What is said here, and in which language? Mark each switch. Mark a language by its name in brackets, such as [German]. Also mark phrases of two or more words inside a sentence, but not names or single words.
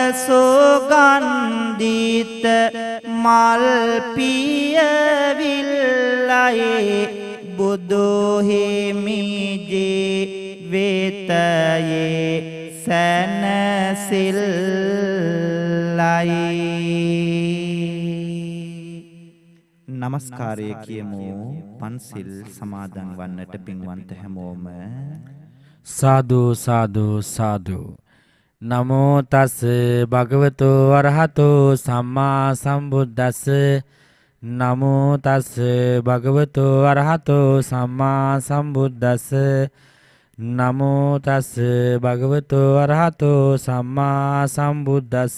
[Sinhala] සුගන්ධිත මල් පියවිල්ලයි බුදු හිමි ජීවිතයේ සැනසෙල්ලයි නමස්කාරය කියමු පන්සිල් සමාදන් වන්නට පින්වන්ත හැමෝම සාදු සාදු සාදු [Pali] නමෝ තස් භගවතු අරහතෝ සම්මා සම්බුද්දස්ස නමෝ තස් භගවතු අරහතෝ සම්මා සම්බුද්දස්ස නමෝ තස් භගවතු අරහතෝ සම්මා සම්බුද්දස්ස